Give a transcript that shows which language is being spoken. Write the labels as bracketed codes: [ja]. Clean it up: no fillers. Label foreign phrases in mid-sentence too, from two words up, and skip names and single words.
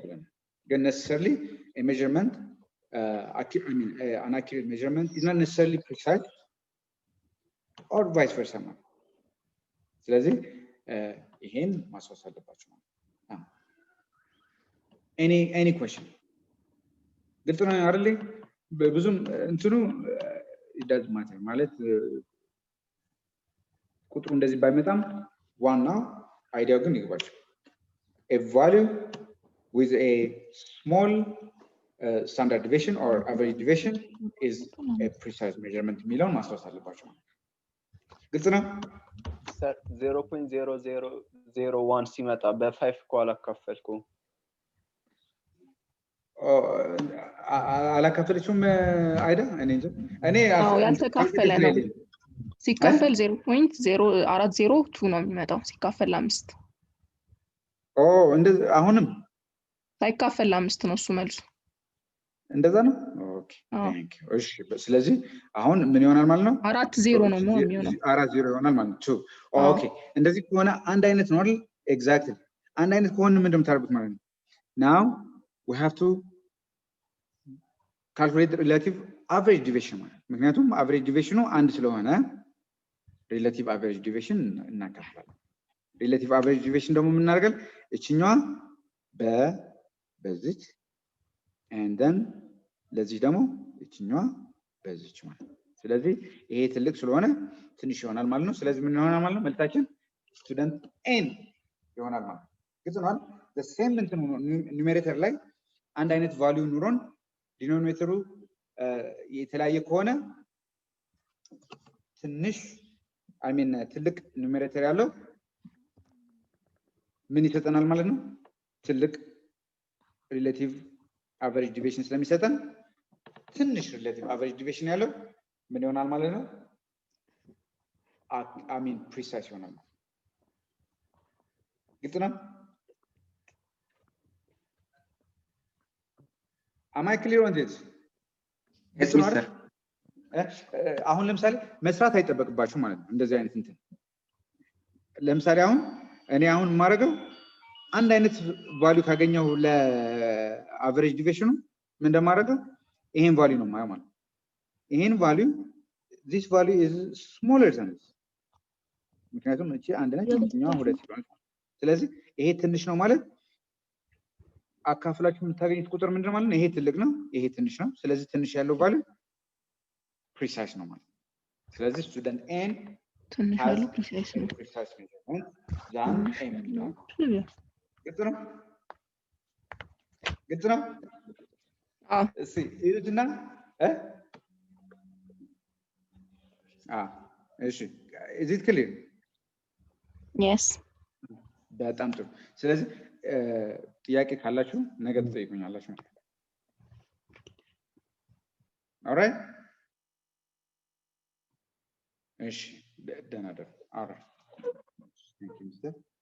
[en] Then necessarily a measurement, an accurate measurement is not necessarily precise or vice versa. So any question? [am] ብዙም እንትኑ [en] does matter [am] ማለት ቁጥሩ እንደዚህ ባይመጣም ዋና አይዲያው ግን ይገባችሁ [en] a value with a small standard deviation or average deviation is a precise measurement [am] የሚለውን ማስታወስ አለባችሁ ግልጽ ነው? ሚስተር 0.0001 ሲመጣ በ5 እኮ አላካፈልኩም። አላካፈለችውም አይዳ እኔ እንጂ እኔ አዎ ያልተካፈለ ነው። ሲካፈል 0.0402 ነው የሚመጣው ሲካፈል ለ5 እንደዛ አሁንም ሳይካፈል ለ5 ነው እሱ መልሱ። እንደዛ ነው። [en] okay thank you። [am] እሺ ስለዚህ አሁን ምን ይሆናል ማለት ነው? 4-0 ነው የሚሆነው። 4-0 ይሆናል ማለት ነው። ኦኬ እንደዚህ ከሆነ አንድ አይነት ነው አይደል? ኤግዛክትሊ አንድ አይነት ከሆነ ምን እንደምታደርጉት ማለት ነው። ናው [en] we have to calculate the relative average deviation [am] ማለት ምክንያቱም [en] average deviation [am] አንድ ስለሆነ [en] relative average deviation [am] እናካፍላለን። [en] relative average deviation [am] ደግሞ ምን እናደርጋለን? እቺኛዋ በዚች [en] and then [am] ለዚህ ደግሞ እቺኛዋ በዚች ማለት ነው። ስለዚህ ይሄ ትልቅ ስለሆነ ትንሽ ይሆናል ማለት ነው። ስለዚህ ምን ይሆናል ማለት ነው? መልታችን ስቱደንት n ይሆናል ማለት ነው። ግልጽ ነው አይደል? [en] the same [am] እንትን ኑሜሬተር ላይ አንድ አይነት ቫልዩ ኑሮን ዲኖሚኔተሩ የተለያየ ከሆነ ትንሽ ትልቅ ኑሜሬተር ያለው ምን ይሰጠናል ማለት ነው? ትልቅ [en] relative average deviation [am] ስለሚሰጠን ትንሽ [en] relative average deviation [am] ያለው ምን ይሆናል ማለት ነው? ፕሪሳይስ ይሆናል። ግልጽ ነው? [en] Am I clear on this? Yes, mister. [am] አሁን ለምሳሌ መስራት አይጠበቅባችሁ ማለት ነው። እንደዚህ አይነት እንትን ለምሳሌ እኔ አሁን የማደርገው አንድ አይነት ቫልዩ ካገኘው ለአቨሬጅ ዲቪዬሽኑ ምን እንደማደርገው ይሄን ቫልዩ ነው ማለት ነው። ይሄን ቫልዩ [en] this value is smaller than this [am] ምክንያቱም እቺ አንድ ነች እኛው ሁለት ስለሆነ ስለዚህ ይሄ ትንሽ ነው ማለት አካፍላችሁ የምታገኙት ቁጥር ምንድነው ማለት ነው? ይሄ ትልቅ ነው፣ ይሄ ትንሽ ነው። ስለዚህ ትንሽ ያለው ቫልዩ ፕሪሳይስ ነው ማለት ነው። ስለዚህ [en] student N [am] ትንሽ ያለው ፕሪሳይስ ነው። ፕሪሳይስ ነው ዛን ኤም ነው። ግልጽ ነው? ግልጽ ነው? እሺ ይሉትና እሺ [en] is it clear? Yes. [am] በጣም ጥሩ። ስለዚህ ጥያቄ ካላችሁ ነገ ትጠይቁኛላችሁ። alright እሺ ደህና ደሩ። [en] alright thank you mister